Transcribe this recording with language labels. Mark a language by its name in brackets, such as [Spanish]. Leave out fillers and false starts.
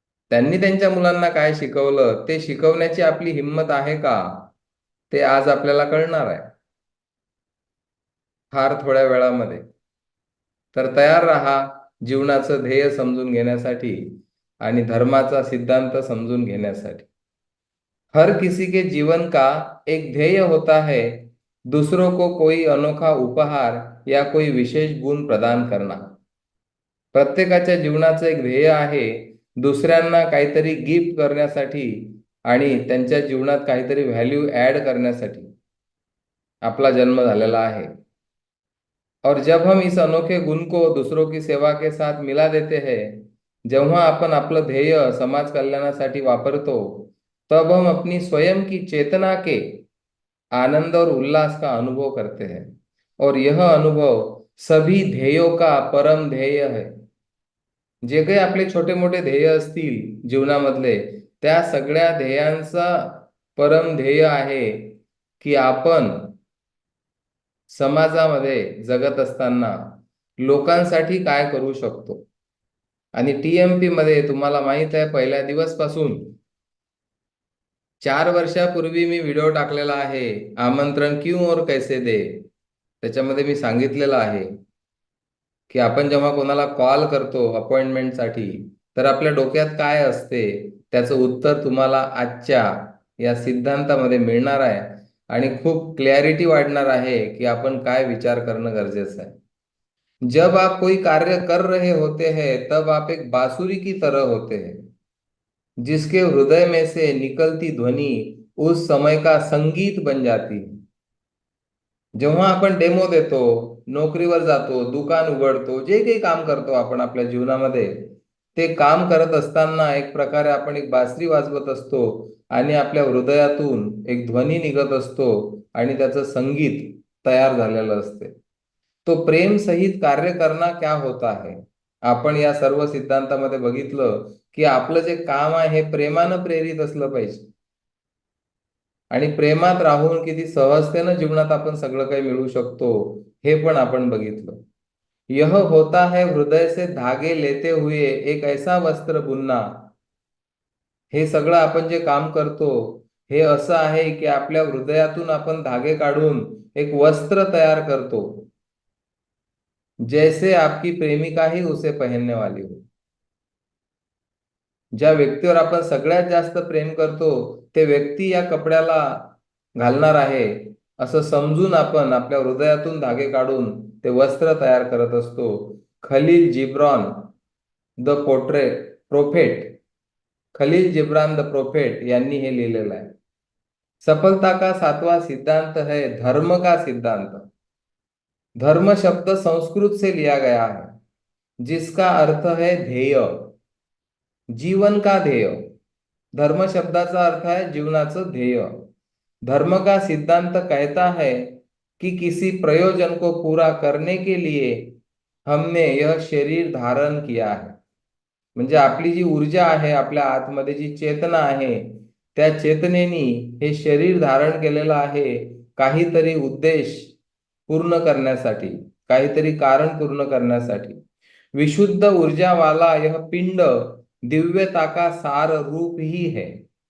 [Marathi] त्यांनी त्यांच्या मुलांना काय शिकवलं ते शिकवण्याची आपली हिंमत आहे का, ते आज आपल्याला कळणार आहे फार थोड्या वेळामध्ये. तर तयार रहा जीवनाचं ध्येय समजून घेण्यासाठी आणि धर्माचा सिद्धांत समजून घेण्यासाठी. [Hindi] हर किसी के जीवन का एक ध्येय होता है, दूसरों को कोई अनोखा उपहार या कोई विशेष गुण प्रदान करना. [Marathi] प्रत्येकाच्या जीवनाचं एक ध्येय आहे, दुसऱ्यांना काहीतरी गिफ्ट करण्यासाठी आणि त्यांच्या जीवनात काहीतरी व्हॅल्यू ऍड करण्यासाठी आपला जन्म झालेला आहे. [Hindi] और जब हम इस अनोखे गुण को दूसरों की सेवा के साथ मिला देते हैं, [Marathi] जेव्हा आपण आपलं ध्येय समाज कल्याणासाठी वापरतो, [Hindi] तब हम अपनी स्वयं की चेतना के आनंद और उल्लास का अनुभव करते हैं. और यह अनुभव सभी ध्येयों का परम ध्येय है. [Marathi] जे काही आपले छोटे मोठे ध्येय असतील जीवनामधले, त्या सगळ्या ध्येयांचा परम ध्येय आहे की आपण समाजामध्ये जगत असताना लोकांसाठी काय करू शकतो. आणि TMP मध्ये तुम्हाला माहित आहे, पहिल्या दिवसपासून 4 वर्षापूर्वी मी व्हिडिओ टाकलेला आहे, [Hindi] आमंत्रण क्यों और कैसे दे. [Marathi] त्याच्यामध्ये मी सांगितलेलं आहे की आपण जेव्हा कोणाला कॉल करतो अपॉइंटमेंटसाठी, तर आपल्या डोक्यात काय असते त्याचं उत्तर तुम्हाला आजच्या या सिद्धांतामध्ये मिळणार आहे आणि खूप क्लॅरिटी वाढणार आहे की आपण काय विचार करणं गरजेचं आहे. [Hindi] जब आप कोई कार्य कर रहे होते हैं, तब आप एक बांसुरी की तरह होते हैं, जिसके हृदय में से निकलती ध्वनि उस समय का संगीत बन जाती है. [Marathi] जेव्हा आपण डेमो देतो, नोकरीवर जातो, दुकान उघडतो, जे काही काम करतो आपण आपल्या जीवनामध्ये, ते काम करत असताना एक प्रकारे आपण एक बासरी वाजवत असतो आणि आपल्या हृदयातून एक ध्वनी निघत असतो आणि त्याचं संगीत तयार झालेलं असते. [Hindi] तो प्रेम सहित कार्य करना क्या होता है. [Marathi] आपण या सर्व सिद्धांतामध्ये बघितलं की आपलं जे काम आहे हे प्रेमानं प्रेरित असलं पाहिजे आणि प्रेमात राहून किती सहजतेनं जीवनात आपण सगळं काही मिळवू शकतो हे पण आपण बघितलं. [Hindi] यह होता है हृदय से धागे लेते हुए एक ऐसा वस्त्र बुनना. [Marathi] हे सगळं आपण जे काम करतो हे असं आहे की आपल्या हृदयातून आपण धागे काढून एक वस्त्र तयार करतो, [Hindi] जैसे आपकी प्रेमिका ही उसे पहनने वाली हो. [Marathi] ज्या व्यक्तीवर आपण सगळ्यात जास्त प्रेम करतो ते व्यक्ती या कपड्याला घालणार आहे असं समजून आपण आपल्या हृदयातून धागे काढून ते वस्त्र तयार करत असतो. Khalil Jibran the prophet, Khalil Jibran the prophet यांनी हे लिहिलेलं आहे. [Hindi] सफलता का 7वां सिद्धांत है धर्म का सिद्धांत. धर्म शब्द संस्कृत से लिया गया है, जिसका अर्थ है ध्येय, जीवन का ध्येय. [Marathi] धर्म शब्दाचा अर्थ है जीवनाचं ध्येय. [Hindi] धर्म का सिद्धांत कहता है कि किसी प्रयोजन को पूरा करने के लिए हमने यह शरीर धारण किया है. [Marathi] म्हणजे आपली जी ऊर्जा आहे, आपल्या आतमध्ये जी चेतना आहे, त्या चेतनेनी हे शरीर धारण केलेलं आहे काहीतरी उद्देश पूर्ण करण्यासाठी, काहीतरी कारण पूर्ण करण्यासाठी. [Hindi] विशुद्ध ऊर्जा वाला यह पिंड दिव्यता का सार रूप ही है.